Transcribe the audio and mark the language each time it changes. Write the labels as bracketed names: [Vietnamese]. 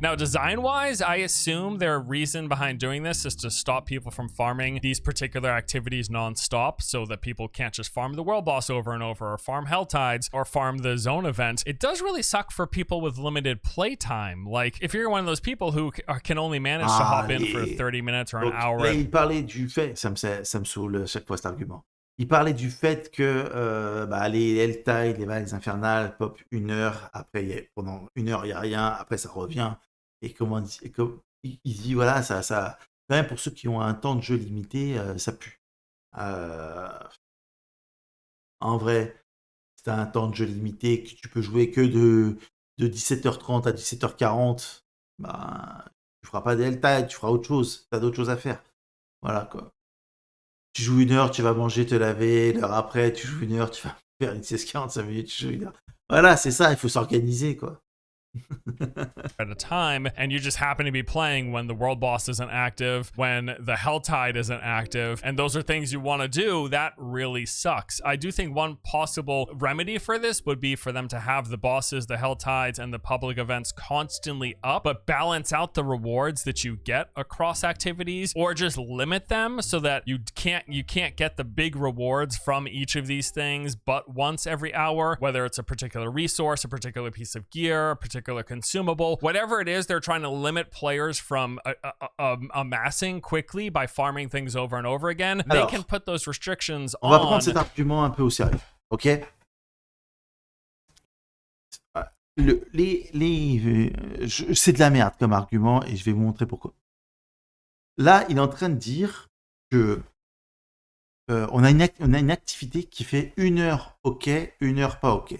[English] Now, design-wise, I assume their reason behind doing this is to stop people from farming these particular activities non-stop, so that people can't just farm the world boss over and over, or farm hell tides, or farm the zone event. It does really suck for people with limited play time. Like, if you're one of those people who can only manage to hop in for 30 minutes or an hour. [French] Là, il parlait du fait, ça me saoule chaque fois cet argument. Il parlait du fait que les Helltide, les vagues infernales, pop 1 heure, après pendant 1 heure il n'y a rien, après ça revient. Et il dit voilà, ça quand même pour ceux qui ont un temps de jeu limité, ça pue. En vrai, si tu as un temps de jeu limité, que tu peux jouer que de 17h30 à 17h40, tu feras pas des Helltide, tu feras autre chose, tu as d'autres choses à faire. Voilà quoi. Tu joues 1 heure, tu vas manger, te laver, l'heure après, tu joues 1 heure, tu vas faire une sieste 45 minutes, tu joues 1 heure. Voilà, c'est ça, il faut s'organiser quoi. [English] At a time, and you just happen to be playing when the world boss isn't active, when the hell tide isn't active, and those are things you want to do. That really sucks. I do think one possible remedy for this would be for them to have the bosses, the hell tides, and the public events constantly up, but balance out the rewards that you get across activities, or just limit them so that you can't get the big rewards from each of these things but once every hour, whether it's a particular resource, a particular piece of gear, a particular consumable, whatever it is. They're trying to limit players from amassing quickly by farming things over and over again. [French] Alors, [English] they can put those restrictions [French] on va prendre cet argument un peu au sérieux, ok? C'est de la merde comme argument et je vais vous montrer pourquoi. Là, il est en train de dire que on a une activité qui fait 1 heure ok, 1 heure pas ok.